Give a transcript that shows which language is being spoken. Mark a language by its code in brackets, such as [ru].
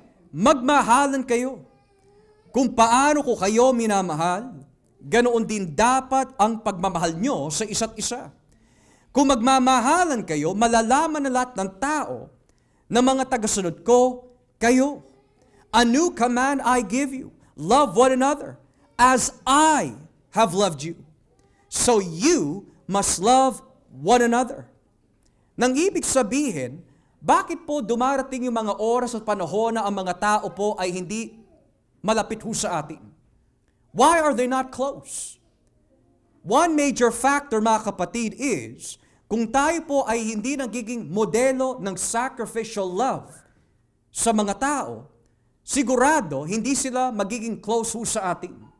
[tl] Magmahalan kayo. Kung paano ko kayo minamahal, ganoon din dapat ang pagmamahal nyo sa isa't isa. Kung magmamahalan kayo, malalaman na lahat ng tao na mga tagasunod ko kayo. [en] A new command I give you, love one another as I have loved you. So you must love one another. [tl] Nang ibig sabihin, bakit po dumarating yung mga oras at panahon na ang mga tao po ay hindi malapit ho sa atin? [en] Why are they not close? One major factor [tl] mga kapatid is, kung tayo po ay hindi nagiging modelo ng sacrificial love sa mga tao, sigurado hindi sila magiging close ho sa atin.